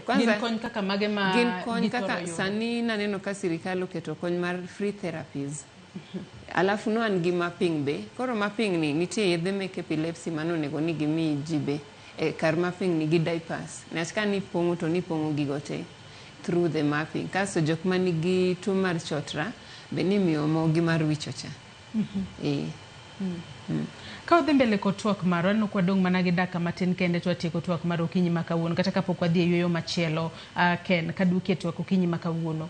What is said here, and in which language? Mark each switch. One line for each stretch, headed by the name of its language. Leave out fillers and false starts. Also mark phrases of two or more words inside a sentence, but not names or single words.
Luo (Kenya and Tanzania): Gin kony kaka mage ma gin kony kaka sani naneno ka sirikal oketo kony mar
English: free therapies.
Luo (Kenya and Tanzania): Alafu no an gi mapping be. Koro mapping ni nitie yedhe mek epilepsy mano onego ni gimi ji be. Kar mapping ni gi diapers. Niwach ka nipong'o to nipong'o gigo te
English: through the mapping.
Luo (Kenya and Tanzania): Kaso jok manigi tuo mar chotra be nimiyo mogi mar wicho cha. Ka odhi mbele ko twak maro, aneno kwa dong' mana gi dakika matin kende to atieko twak maro okinyi ma kawuono, kata kapok wadhi e yueyo machielo Ken kaduki e twak okinyi ma kawuono.